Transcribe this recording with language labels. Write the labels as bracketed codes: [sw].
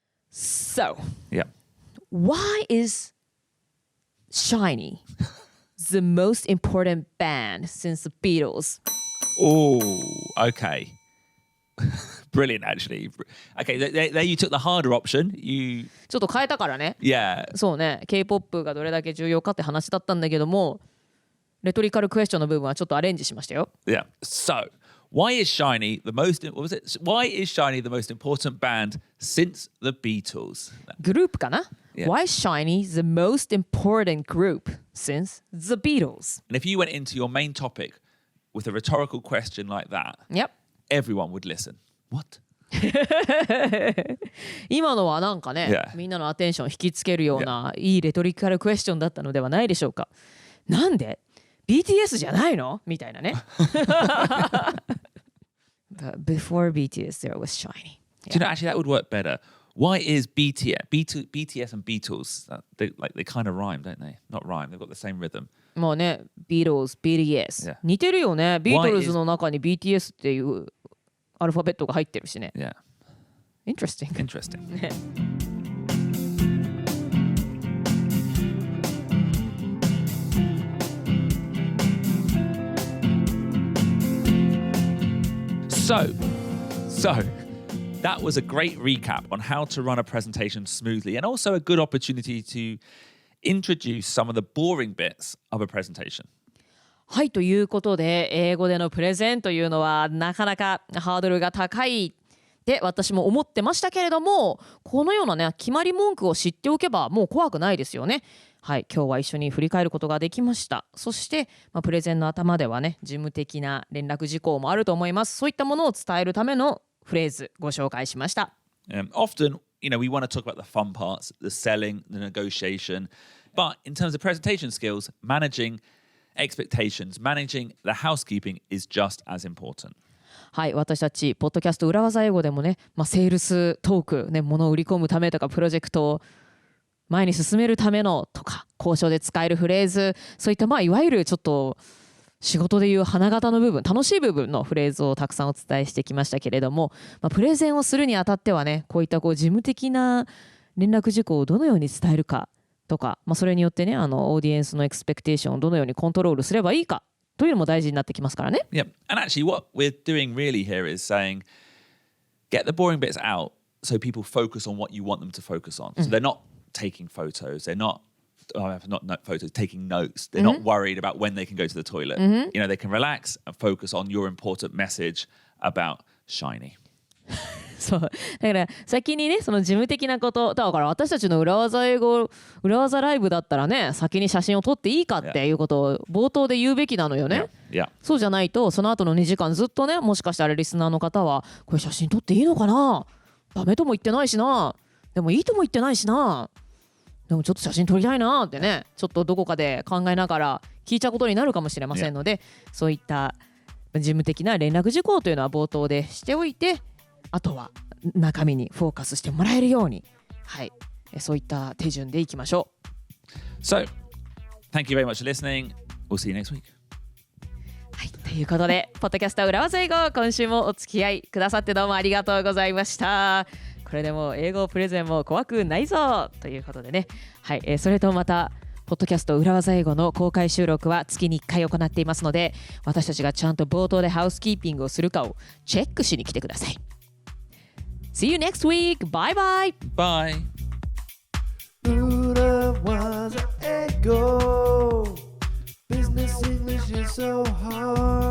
[en] So, Yeah. why is SHINee the most important band since the Beatles? Oh, okay. Brilliant, actually. Okay, there you took the harder option. [ja] ちょっと変えたからね。 [en] Yeah. [ja] そうね、K-POP がどれだけ重要かって話だったんだけども、レトリカルクエスチョンの部分はちょっとアレンジしましたよ。 [en] Yeah. So, why is SHINee the most important band since the Beatles? [ja] グループかな、 [en] Yeah. Why is SHINee the most important group since the Beatles? And if you went into your main topic with a rhetorical question like that, Yep. everyone would listen. What? [ja] 今のはなんかね、 [en] Yeah. [ja] みんなのアテンションを引きつけるような、いいレトリカルクエスチョンだったのではないでしょうか。なんで BTS じゃないのみたいなね。 [en] But before BTS, there was Shiny. Do you know, actually, that would work better. Why is BTS and Beatles, they kind of rhyme, don't they? Not rhyme, they've got the same rhythm. [ja] もうね、Beatles, BTS、 [en] Yeah. [ja] 似てるよね。ビートルズの中に BTS っていうアルファベットが入ってるしね。 [en] Yeah. Interesting. Interesting. [ja] ね。 [en] So, that was a great recap on how to run a presentation smoothly and also a good opportunity to introduce some of the boring bits of a presentation. [ja] はい、ということで、英語でのプレゼンというのはなかなかハードルが高いって私も思ってましたけれども、このようなね、決まり文句を知っておけばもう怖くないですよね。はい、今日は一緒に振り返ることができました。そして、プレゼンの頭ではね、事務的な連絡事項もあると思います。そういったものを伝えるためのフレーズご紹介しました。 [en] Often, we want to talk about the fun parts, the selling, the negotiation. But in terms of presentation skills, managing expectations, managing the housekeeping is just as important. [ja] はい、私たちポッドキャスト裏技英語でもね、セールストーク、ね、物を売り込むためとかプロジェクトを前に進めるためのとか交渉で使えるフレーズ、そういったいわゆるちょっと仕事でいう花形の部分、楽しい部分のフレーズをたくさんお伝えしてきましたけれども、プレゼンをするにあたってはね、こういった事務的な連絡事項をどのように伝えるかとか、それによってね、オーディエンスのエクスペクテーションをどのようにコントロールすればいいかというのも大事になってきますからね。 [en] Yeah, and actually what we're doing really here is saying, get the boring bits out so people focus on what you want them to focus on. So they're not taking photos, they're not photos, taking notes. They're not worried about when they can go to the toilet. They can relax and focus on your important message about Shiny. [ja] そうだから先にね、その事務的なこと、だから私たちの裏技英語裏技ライブだったらね、先に写真を撮っていいかっていうことを冒頭で言うべきなのよね。 [en] Yeah. [ja] そうじゃないとその後の2時間ずっとね、もしかしたらリスナーの方はこれ写真撮っていいのかな、ダメとも言ってないしな、でもいいとも言ってないしな、でもちょっと写真撮りたいなってね、ちょっとどこかで考えながら聞いちゃうことになるかもしれませんので、そういった事務的な連絡事項というのは冒頭でしておいて、あとは中身にフォーカスしてもらえるように、はい、そういった手順でいきましょう。 [en] So, thank you very much for listening. We'll see you next week. [ja] はい、ということで、ポッドキャスト裏技英語、今週もお付き合いくださってどうもありがとうございました。これでも英語プレゼンも怖くないぞということでね、はい、それとまたポッドキャスト裏技英語の公開収録は月に1回行っていますので、私たちがちゃんと冒頭でハウスキーピングをするかをチェックしに来てください。 [en] See you next week. Bye bye. Bye. 裏技英語 Business English is so hard